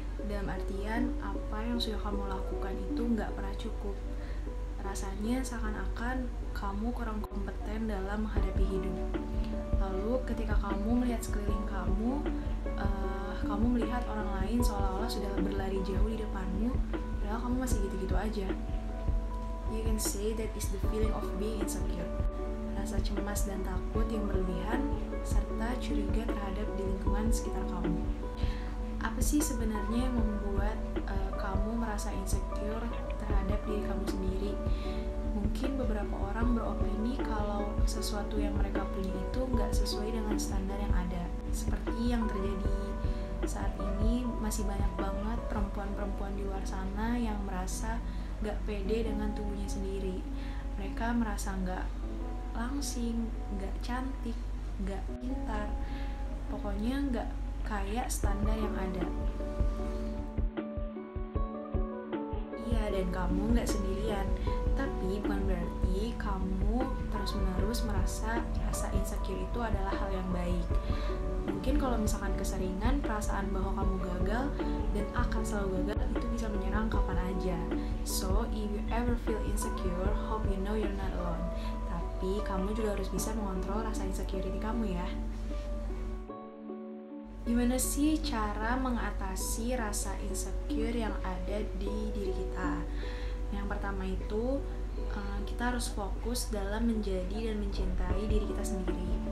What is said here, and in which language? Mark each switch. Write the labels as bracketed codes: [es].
[id] Dalam artian apa yang sudah kamu lakukan itu gak pernah cukup. Rasanya seakan-akan kamu kurang kompeten dalam menghadapi hidup. Lalu ketika kamu melihat sekeliling kamu, kamu melihat orang lain seolah-olah sudah berlari jauh di depanmu, padahal kamu masih gitu-gitu aja. [en] You can say that is the feeling of being insecure. [id] Rasa cemas dan takut yang berlebihan, serta curiga terhadap di lingkungan sekitar kamu. Apa sih sebenarnya yang membuat kamu merasa insecure terhadap diri kamu sendiri? Mungkin beberapa orang beropini kalau sesuatu yang mereka punya itu nggak sesuai dengan standar yang ada. Seperti yang terjadi saat ini, masih banyak banget perempuan-perempuan di luar sana yang merasa nggak pede dengan tubuhnya sendiri. Mereka merasa nggak langsing, nggak cantik, nggak pintar, pokoknya nggak kayak standar yang ada. Iya, dan kamu nggak sendirian, tapi bukan berarti kamu terus-menerus merasa rasa insecure itu adalah hal yang baik. Mungkin kalau misalkan keseringan perasaan bahwa kamu gagal dan akan selalu gagal itu bisa menyerang kapan aja. [en] So, if you ever feel insecure, hope you know you're not alone. [id] Tapi kamu juga harus bisa mengontrol rasa insecurity kamu ya. Gimana sih cara mengatasi rasa insecure yang ada di diri kita? Yang pertama itu, kita harus fokus dalam menjadi dan mencintai diri kita sendiri.